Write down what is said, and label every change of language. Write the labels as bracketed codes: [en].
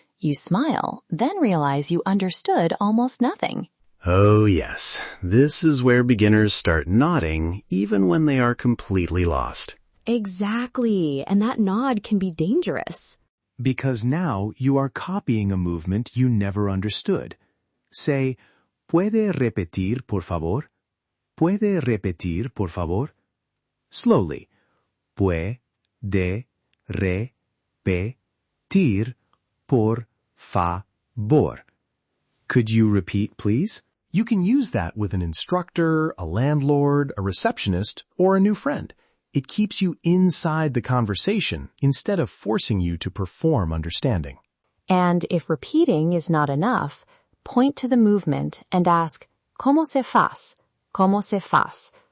[en] You smile, then realize you understood almost nothing. Oh yes, this is where beginners start nodding even when they are completely lost. Exactly, and that nod can be dangerous. Because now you are copying a movement you never understood. Say, [es] ¿Puede repetir, por favor? [en] ¿Puede repetir, por favor? Slowly. [es] Puede repetir, por favor. [en] Could you repeat, please? You can use that with an instructor, a landlord, a receptionist, or a new friend. It keeps you inside the conversation instead of forcing you to perform understanding. And if repeating is not enough, point to the movement and ask, [es] ¿Cómo se faz? ¿Cómo se faz?